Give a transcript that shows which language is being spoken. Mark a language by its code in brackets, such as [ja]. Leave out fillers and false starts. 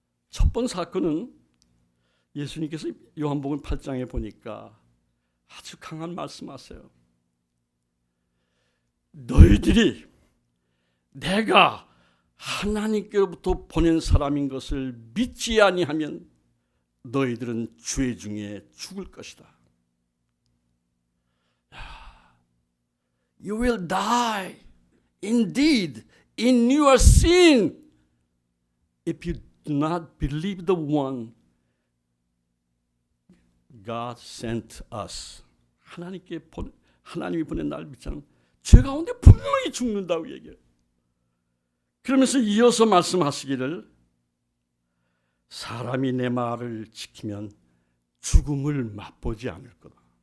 [ko] 첫 번 사건은 예수님께서 요한복음 8장에 보니까 아주 강한 말씀하세요. 너희들이 내가 하나님께로부터 보낸 사람인 것을 믿지 아니하면 너희들은 죄 중에 죽을 것이다. [en] You will die indeed in your sin if you do not believe the one God sent us. [ko] 하나님이 보낸 날 믿지 않으면 죄 가운데 분명히 죽는다고 얘기해요. 그러면서 이어서 말씀하시기를 사람이 내 말을 지키면 죽음을 맛보지 않을 거다.